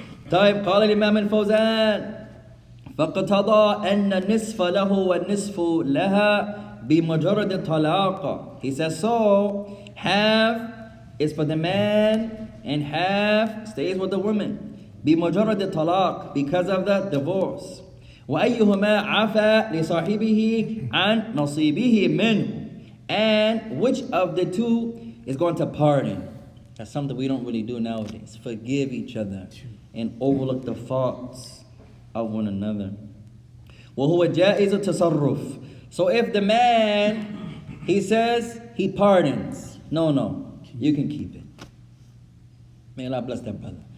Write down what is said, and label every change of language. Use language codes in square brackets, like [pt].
[ar] طيب قال الإمام الفوزان فاقتضى أن النصف له والنصف لها بمجرد الطلاق. [en] He says so, half is for the man and half stays with the woman. [ar] بمجرد الطلاق, [en] because of the divorce. [ar] وأيهما عفا لصاحبه عن نصيبه منه. [en] And which of the two is going to pardon? That's something we don't really do nowadays. Forgive each other and overlook the faults of one another. [ar] وَهُوَ جَائِزُ التصرف. [en] So if the man, he says he pardons, no, you can keep it. May Allah bless that brother.